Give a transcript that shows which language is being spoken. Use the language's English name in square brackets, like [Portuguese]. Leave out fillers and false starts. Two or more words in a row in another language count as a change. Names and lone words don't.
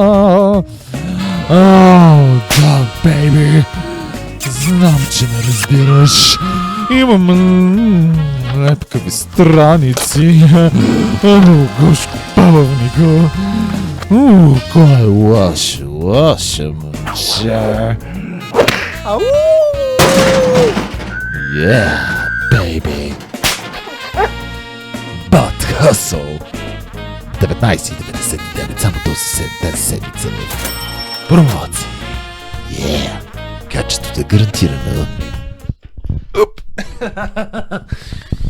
[Bulgarian] Да, бейби. Знам, че ме разбираш. Имам лепкави страници. Гошко пававнико. Кой е лоша момче. [English] Yeah, baby. But hustle. [Bulgarian] 19,99 само тази седмица. Промоция. Yeah. Качеството е гарантирано. Оп.